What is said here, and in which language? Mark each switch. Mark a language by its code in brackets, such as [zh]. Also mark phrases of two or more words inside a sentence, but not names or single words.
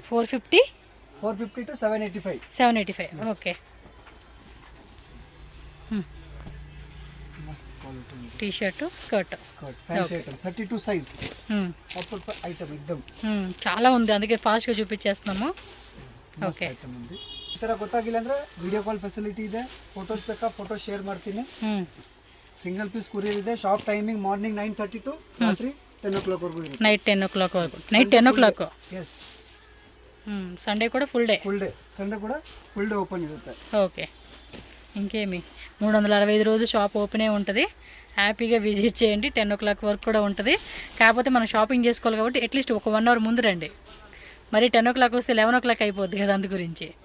[te] 450 to 785. ఓకే. మస్త్ క్వాలిటీ ఉంది. టీ షర్ట్, స్కర్ట్ [en] fancy item. [te] 32 [en] size offer item [te] ఎక్దమ్. చాలా ఉంది, అందుకే ಫಾಸ್ಟ್ గా చూపించేస్తున్నాము. [kn] ಓಕೆ, ಈ ಥರ ಗೊತ್ತಾಗಿಲ್ಲ ಅಂದ್ರೆ [en] video call facility [kn] ಇದೆ. ಫೋಟೋಸ್ ಬೇಕಾ [en] photo share [kn] ಮಾಡ್ತೀನಿ. [en] single piece courier [kn] ಇದೆ. [en] shop timing morning [kn] 9:30 to ರಾತ್ರಿ 10 o'clock ವರೆಗೂ ಇರುತ್ತೆ. ನೈಟ್ 10 o'clock ವರೆಗೂ. ನೈಟ್ 10 o'clock. ಎಸ್. [te] సండే కూడా [en] full day. [te] సండే కూడా [en] full day open [te] ఇರುತ್ತೆ. ఓకే, ఇంకేమి 365 రోజులు షాప్ ఓపెనే ఉంటుంది. హ్యాపీగా విజిట్ చేయండి. 10 o'clock వరకు కూడా ఉంటుంది. కాకపోతే మనం షాపింగ్ చేసుకోవాలి కాబట్టి అట్లీస్ట్ ఒక 1 hour ముందు రండి. మరి 10 o'clock వస్తే 11 o'clock అయిపోద్ది కదా, అందు గురించి.